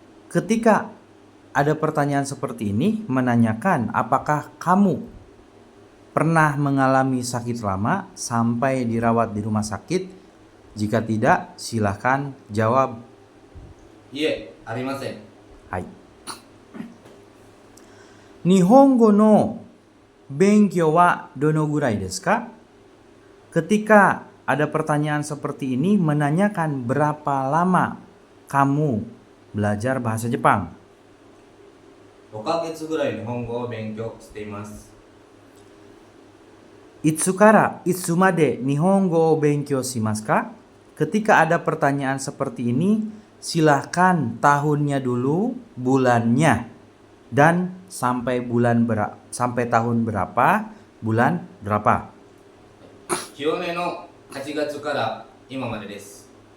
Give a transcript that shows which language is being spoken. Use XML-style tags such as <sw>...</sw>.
<id>Ketika ada pertanyaan seperti ini menanyakan apakah kamu pernah mengalami sakit lama sampai dirawat di rumah sakit? Jika tidak, silahkan jawab.</id> <ja>いえ、ありません。はい。日本語の勉強はどのぐらいですか?</ja> <id>Ketika ada pertanyaan seperti ini menanyakan berapa lama kamu belajar bahasa Jepang.</id> <ja>5ヶ月ぐらい日本語を勉強しています。いつからいつまで日本語を勉強しますか?</ja> <id>Ketika ada pertanyaan seperti ini, silahkan tahunnya dulu, bulannya, dan sampai tahun berapa, bulan berapa.</id> <ja>去年の8月から今までです。</ja>